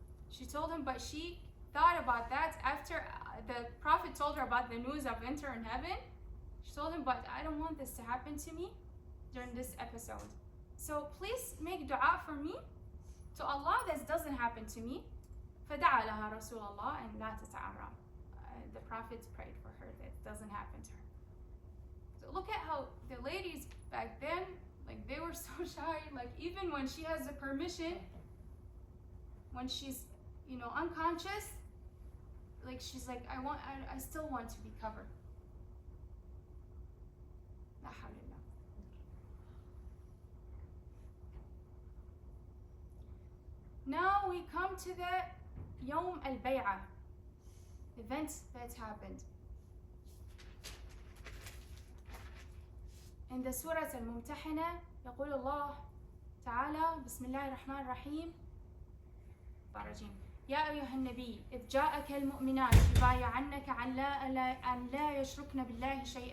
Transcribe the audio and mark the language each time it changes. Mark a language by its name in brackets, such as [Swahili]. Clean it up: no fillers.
[English] She told him, but she thought about that after the Prophet told her about the news of enter in heaven. She told him, but I don't want this to happen to me during this episode. So please make dua for me to Allah that doesn't happen to me. [Arabic] فدعا لها رسول الله أن لا تتعرى. [English] The Prophet prayed for her that it doesn't happen to her. So look at how the ladies back then, like they were so shy, like even when she has the permission, when she's, unconscious, like she's like, I still want to be covered. [Arabic] لا حول الله. [English] Now we come to the [Arabic] يوم البيعة, [English] event that happened. In the Surah [Arabic] الممتحنة يقول الله تعالى بسم الله الرحمن الرحيم يا أيها النبي إذ جاءك المؤمنات يبايعنك على أن لا يشركن بالله